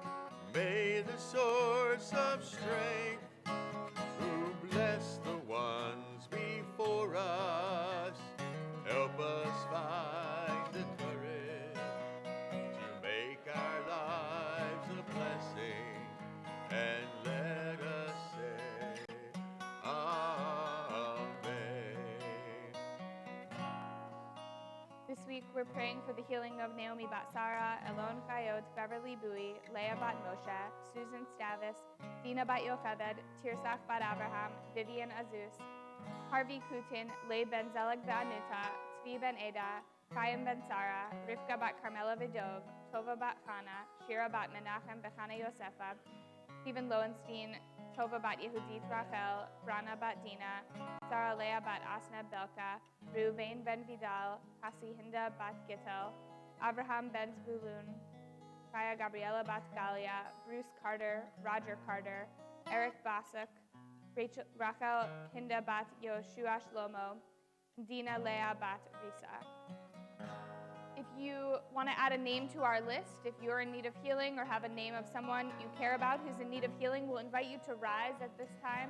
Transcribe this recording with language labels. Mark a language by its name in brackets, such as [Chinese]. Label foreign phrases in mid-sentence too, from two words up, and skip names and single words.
[English] May the source of strength, who bless the ones before us, help us find the courage to make our lives a blessing, and let us say Amen. This week, we're praying for the healing of Naomi Bat Sarah, Elon Chayot, Beverly Bowie, Leah Bat Moshe, Susan Stavis, Dina Bat Yocheved, Tirsach Bat Abraham, Vivian Azus, Harvey Kutin, Leigh Ben Zelig Be'anuta, Tzvi Ben Eda, Chaim Ben Sarah, Rivka Bat Carmela Vidov, Tova Bat Chana, Shira Bat Menachem Bechana Yosefa, Stephen Lowenstein, Tova Bat Yehudit Rachel, Brana Bat Dina, Sarah Leah Bat Asna Belka, Reuven Ben Vidal, Hasihinda Bat Gittel, Abraham Ben Zbulun, Kaya Gabriela Bat Galia, Bruce Carter, Roger Carter, Eric Basuk, Rachel Hinda Bat Yoshua Shlomo, Dina Leah Bat Risa. If you want to add a name to our list, if you're in need of healing or have a name of someone you care about who's in need of healing, we'll invite you to rise at this time.